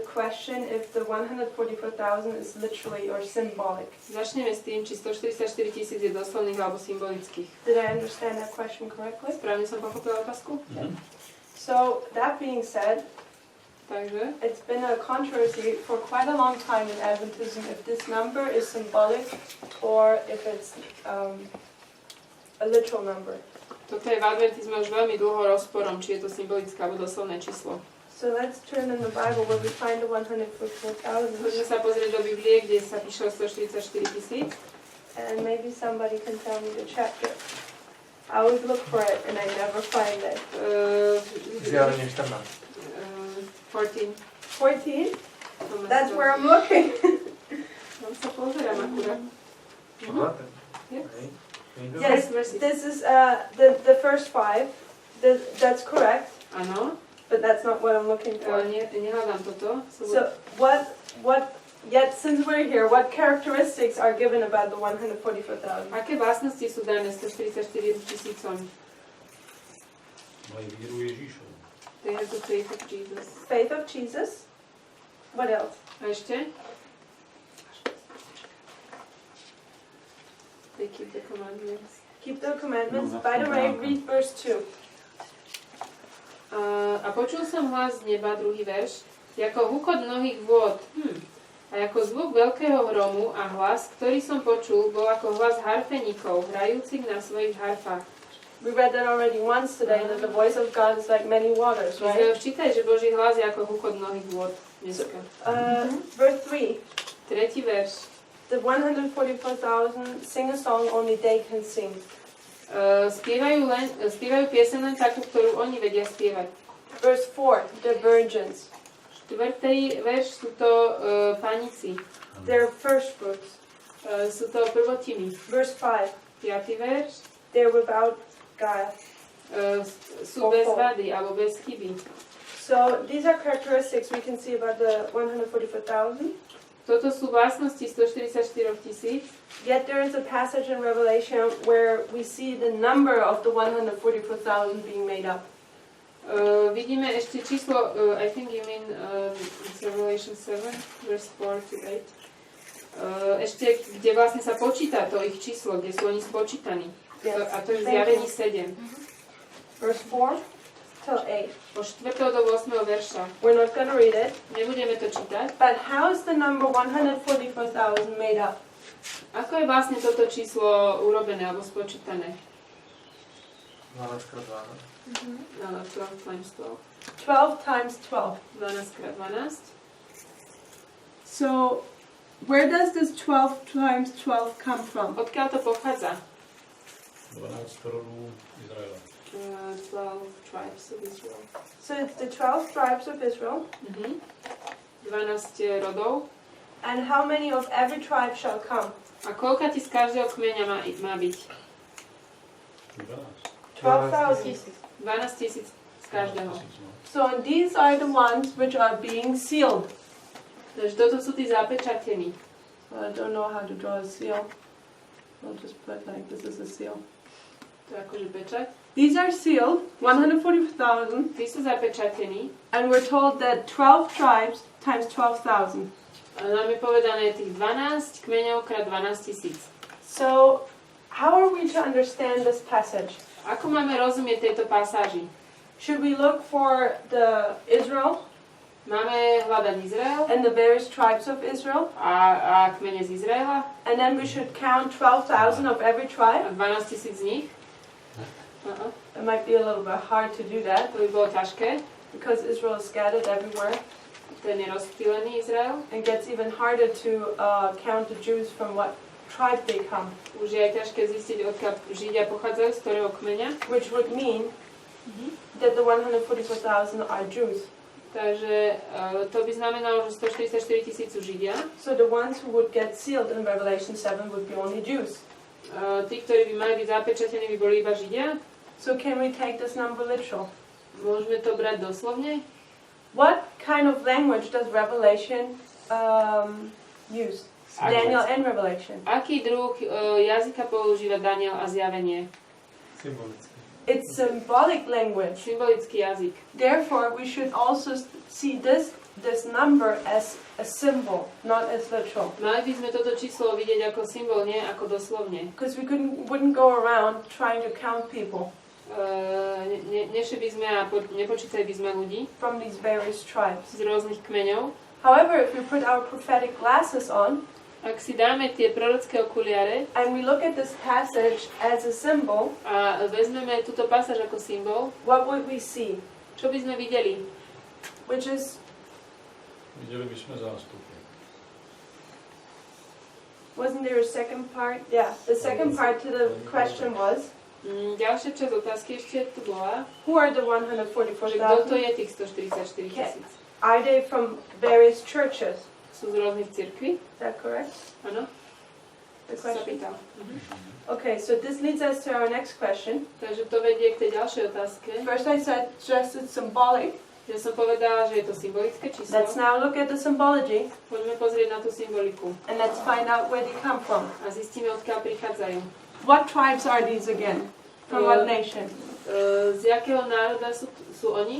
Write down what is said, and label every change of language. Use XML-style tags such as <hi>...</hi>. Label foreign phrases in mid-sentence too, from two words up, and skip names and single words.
<en>question if the 144,000 is literally or symbolic.</en> <sk>Začneme s tým, či 144 000 je doslovných alebo symbolických.</sk> <en>Did I understand that question correctly?</en> <sk>Správne som pochopila otázku?</sk> <en>So, that being said,</en> <sk>Takže</sk> <en>it's been a controversy for quite a long time in Adventism if this number is symbolic or if it's a literal number.</en> <sk>toto je v adventizme už veľmi dlho rozporom, či je to symbolické alebo doslovné číslo.</sk> <en>So let's turn in the Bible where we find the 144,000.</en> <sk>Môžeme sa pozrieť do Biblie, kde sa píše o 144 000.</sk> <en>And maybe somebody can tell me the chapter. I always look for it and I never find it.</en> <sk>Zjavenie 14. 14.</sk> <en>14? That's where I'm looking.</en> <sk>Tam sa pozerám akurát.</sk> <en>Yes, this is the first 5. That's correct.</en> <sk>Áno.</sk> <en>But that's not what I'm looking for.</en> <sk>Nehľadám toto.</sk> <en>So yet since we're here, what characteristics are given about the 144,000?</en> <sk>Aké vlastnosti sú dané 144 000? Majú</sk> <cs>víru Ježíšovu.</cs> <en>They have the faith of Jesus. Faith of Jesus. What else?</en> <sk>A ešte?</sk> <en>They keep the commandments. Keep the commandments. By the way, read verse 2.</en> <sk>A počul som hlas z neba, druhý verš, ako hukot mnohých vôd. A ako zvuk veľkého hromu a hlas, ktorý som počul, bol ako hlas harfeníkov, hrajúcich na svojich harfách.</sk> <en>We read that already once today, that the voice of God is like many waters,</en> <sk>My sme</sk> <en>right?</en> <sk>už čítali, že Boží hlas je ako hukot mnohých vôd dneska.</sk> <en>Verse 3.</en> <sk>Tretí verš.</sk> <en>The 144,000 sing a song only they can sing.</en> <sk>Spievajú pieseň len takú, ktorú oni vedia spievať.</sk> <en>Verse 4. The virgins.</en> <sk>Štvrtý verš sú to panici.</sk> <en>They're first fruits.</en> <sk>Sú to prvotiny.</sk> <en>Verse 5.</en> <sk>Piatý verš.</sk> <en>They're without guile.</en> <sk>Sú bez vady alebo bez chyby.</sk> <en>So these are characteristics we can see about the 144,000.</en> <sk>Toto sú vlastnosti 144 000.</sk> <en>Yet there is a passage in Revelation where we see the number of the 144,000 being made up.</en> <sk>Vidíme ešte číslo,</sk> <en>I think you mean it's Revelation 7, verse 4 to 8.</en> <sk>Ešte, kde vlastne sa počíta to ich číslo, kde sú oni spočítaní.</sk> <en>Yes.</en> <sk>A to je v zjavení 7.</sk> <en>Verse 4 till 8.</en> <sk>Po 4. do 8. verša.</sk> <en>We're not going to read it.</en> <sk>Nebudeme to čítať.</sk> <en>But how is the number 144,000 made up?</en> <sk>Ako je vlastne toto číslo urobené alebo spočítané?</sk> <en>12x12. 12 times 12. 12 times 12.</en> <sk>12 krát 12.</sk> <en>So, where does this 12 times 12 come from?</en> <sk>Odkiaľ to pochádza? 12 rodů Izraela.</sk> <en>12 tribes of Israel. So it's the 12 tribes of Israel.</en> <sk>12 rodov.</sk> <en>And how many of every tribe shall come?</en> <sk>A koľka ti z každého kmeňa má byť?</sk> <en>12,000.</en> <sk>12 000 z každého.</sk> <en>So these are the ones which are being sealed.</en> <sk>Takže toto sú tí zapečatení.</sk> <en>I don't know how to draw a seal. I'll just put like this is a seal.</en> <sk>To je akože pečať.</sk> <en>These are sealed, 144,000.</en> <sk>Tí sú zapečatení.</sk> <en>And we're told that 12 tribes times 12,000.</en> <sk>A nám je povedané tých 12 kmeňov krát 12 000.</sk> <en>So, how are we to understand this passage?</en> <sk>Ako máme rozumieť tejto pasáži?</sk> <en>Should we look for the Israel?</en> <sk>Máme hľadať Izrael</sk> <en>And the various tribes of Israel?</en> <sk>a kmene z Izraela</sk> <en>And then we should count 12,000 of every</en> <sk>a</sk> <en>tribe?</en> <sk>12 000 z nich.</sk> <en>It might be a little bit hard to do that</en> <sk>To by bolo ťažké.</sk> <en>because Israel is scattered everywhere.</en> <sk>Ten je rozptýlený Izrael.</sk> <en>It gets even harder to count the Jews from what tribe they come,</en> <sk>Už je aj ťažké zistiť, odkiaľ Židia pochádzajú, z ktorého kmeňa.</sk> <en>which would mean that the 144,000 are Jews.</en> <sk>Takže to by znamenalo, že 144 000 sú Židia.</sk> <en>So the ones who would get sealed in Revelation 7 would be only Jews.</en> <sk>Tí, ktorí by mali byť zapečatení, by boli iba Židia.</sk> <en>So can we take this number literal?</en> <sk>Môžeme to brať doslovne.</sk> <en>What kind of language does Revelation use? Daniel and Revelation.</en> <sk>Aký druh jazyka používa Daniel a Zjavenie? Symbolicky.</sk> <en>It's symbolic language.</en> <sk>Symbolický jazyk.</sk> <en>Therefore, we should also see this number as a symbol, not as literal.</en> <sk>Mali by sme toto číslo vidieť ako symbol, nie ako doslovne.</sk> <en>Because we wouldn't go around trying to count people</en> <sk>Nešli by sme a nepočítali by sme ľudí</sk> <en>from these various tribes.</en> <sk>z rôznych kmeňov.</sk> <en>However, if we put our prophetic glasses on,</en> <sk>Ak si dáme tie prorocké okuliare</sk> <en>and we look at this passage as a symbol,</en> <sk>a vezmeme túto pasáž ako symbol,</sk> <en>what would we see?</en> <sk>čo by sme videli?</sk> <en>Which is,</en> <sk>Videli by sme zástupy.</sk> <en>wasn't there a second part? Yeah, the second part to the question was,</en> <sk>Ďalšia časť otázky ešte tu bola,</sk> <en>who are the</en> <sk>že kto to</sk> <en>144,000?</en> <sk>je tých 144 000?</sk> <en>Are they from various churches?</en> <sk>Sú z rôznych cirkví?</sk> <en>Is that correct?</en> <sk>Áno?</sk> <en>The</en> <sk>Sa</sk> <en>question?</en> <sk>pýtal.</sk> <en>Okay, so this leads us to our next question.</en> <sk>Takže to vedie k tej ďalšej otázke.</sk> <en>First I said just it's symbolic.</en> <sk>Ja som povedala, že je to symbolické číslo.</sk> <en>Let's now look at the symbology</en> <sk>Poďme pozrieť na tú symboliku</sk> <en>and let's find out where they come from.</en> <sk>a zistíme, odkiaľ prichádzajú.</sk> <en>What tribes are these again? From what nation?</en> <sk>Z jakého národa sú oni?</sk>